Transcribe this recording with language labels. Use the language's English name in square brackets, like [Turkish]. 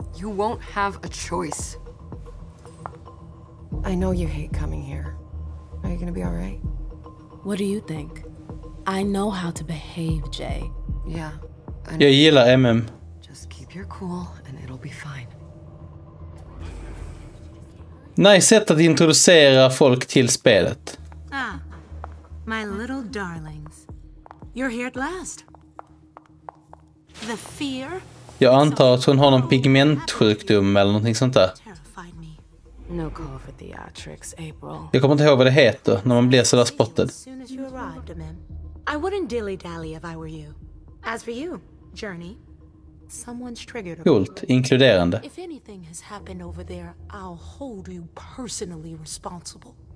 [English] You won't have a choice. I know you hate coming here. Are you gonna be all right? What do you think? I know how to behave, Jay. Yeah. [Swedish] Jag gillar MM. [English] Just keep your cool and it'll be fine. [Swedish] Nice sätt att introducera folk till spelet. [English] My little darlings. You're here at last. The fear. [Swedish] Jag antar att hon har någon pigmentsjukdom eller någonting sånt där. [English] Terrified me. No call for theatrics, April. [Swedish] Jag kommer inte ihåg vad det heter när man blir så där spotted. [English] As soon as you arrived, Mem. I wouldn't dilly-dally if I were you. As for you, Journey, someone's triggered a [Swedish] Coolt, inkluderande. [English] If anything has happened over there, I'll hold you personally responsible.